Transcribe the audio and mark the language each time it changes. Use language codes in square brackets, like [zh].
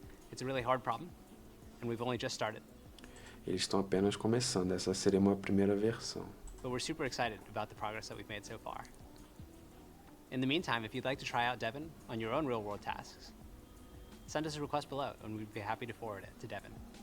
[en] It's a really hard problem, and we've only just started. [pt] Eles estão apenas começando, essa seria uma primeira versão. [en] But we're super excited about the progress that we've made so far. In the meantime, if you'd like to try out Devin on your own real-world tasks, send us a request below, and we'd be happy to forward it to Devin.